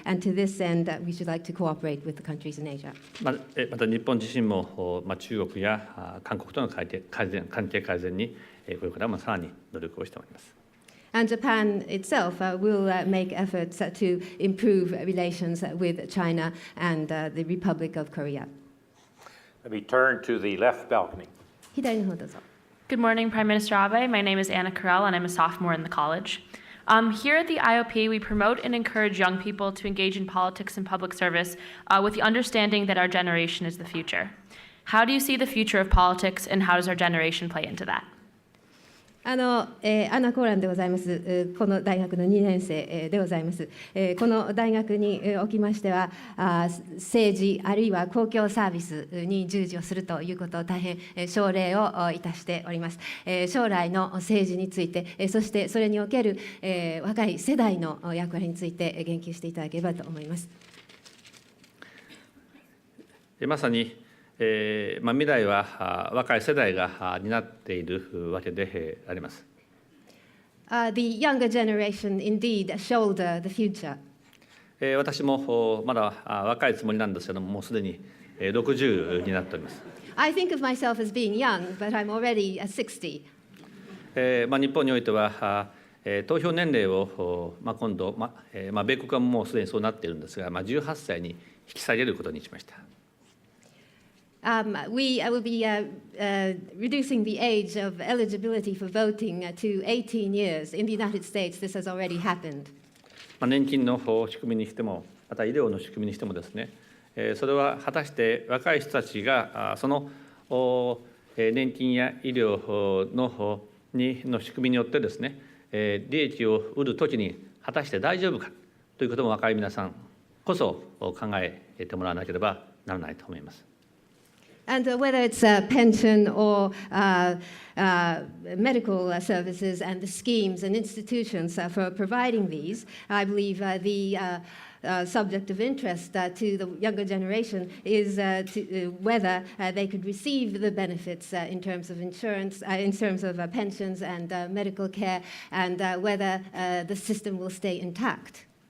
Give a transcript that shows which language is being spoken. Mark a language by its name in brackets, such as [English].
[English] And to this end, we should like to cooperate with the countries in Asia. [Japanese] また日本自身も中国や韓国との関係改善にこれからもさらに努力をしております。 [English] And Japan itself will make efforts to improve relations with China and the Republic of Korea. Let me turn to the left balcony. [Japanese] 左の方どうぞ。 [English] Good morning, Prime Minister Abe. My name is Anna Carell, and I'm a sophomore in the college. Here at the IOP, we promote and encourage young people to engage in politics and public service with the understanding that our generation is the future. How do you see the future of politics, and how does our generation play into that? [Japanese] アナ・コーランでございます。この大学の2年生でございます。この大学におきましては、政治あるいは公共サービスに従事をするということを大変奨励をいたしております。将来の政治について、そしてそれにおける若い世代の役割について言及していただければと思います。まさに未来は若い世代が担っているわけであります。 [English] The younger generation indeed shoulder the future. [Japanese] 私もまだ若いつもりなんですけども、もうすでに60になっております。 [English] I think of myself as being young, but I'm already 60. [Japanese] 日本においては投票年齢を今度、米国はもうすでにそうなっているんですが、18歳に引き下げることにしました。 [English] We will be reducing the age of eligibility for voting to 18 years. In the United States, this has already happened. [Japanese] 年金の仕組みにしても、また医療の仕組みにしてもですね、それは果たして若い人たちがその年金や医療の仕組みによってですね、利益を得るときに果たして大丈夫かということも若い皆さんこそ考えてもらわなければならないと思います。 [English] And whether it's a pension or medical services and the schemes and institutions for providing these, I believe the subject of interest to the younger generation is whether they could receive the benefits in terms of insurance, in terms of pensions and medical care, and whether the system will stay intact.